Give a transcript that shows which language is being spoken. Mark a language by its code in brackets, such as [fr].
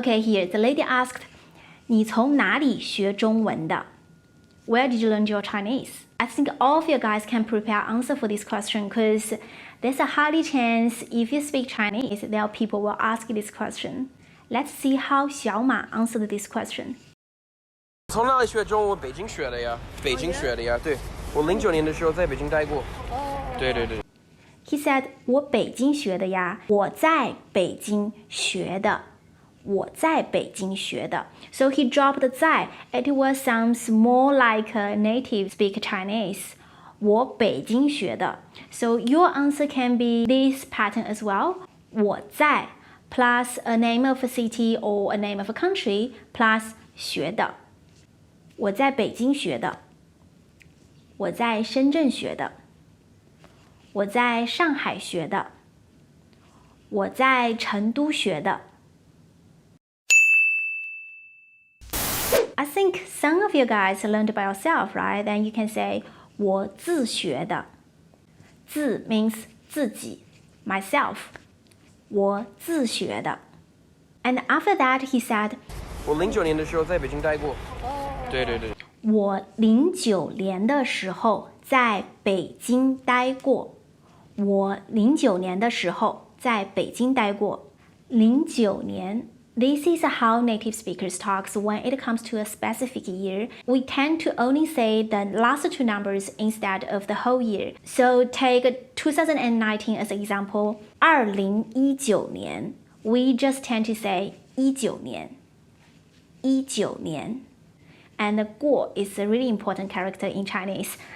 [en] Okay, here the lady asked, [zh] 你从哪里学中文的? [en] Where did you learn your Chinese? I think all of you guys can prepare answer for this question because there's a highly chance if you speak Chinese, there are people will ask you this question. Let's see how 小马 answered this question. [zh] 从哪里学中文？北京学的呀，北京学的呀。对，我09年的时候在北京待过。对。 [en] He said, [zh] 我北京学的呀，我在北京学的。我在北京学的。 [en] So he dropped the 在 It was sounds more like a native speak Chinese. [zh] 我北京学的。 [en] So your answer can be this pattern as well. 我在 plus a name of a city or a name of a country plus 学的。 [zh] 我在北京学的。我在深圳学的。我在上海学的。我在成都学的。 [en] I think some of you guys learned by yourself, right? Then you can say [zh] 我自学的。 [en] 自 means 自己 myself. [zh] 我自学的。 [en] And after that, he said, [zh] 我09年的时候在北京待过。对。我09年的时候在北京待过。我09年的时候在北京待过。 09年。 [en] This is how native speakers talk when it comes to a specific year. We tend to only say the last two numbers instead of the whole year. So take 2019 as an example. 2019年 We just tend to say 19年 19年 And 过 is a really important character in Chinese.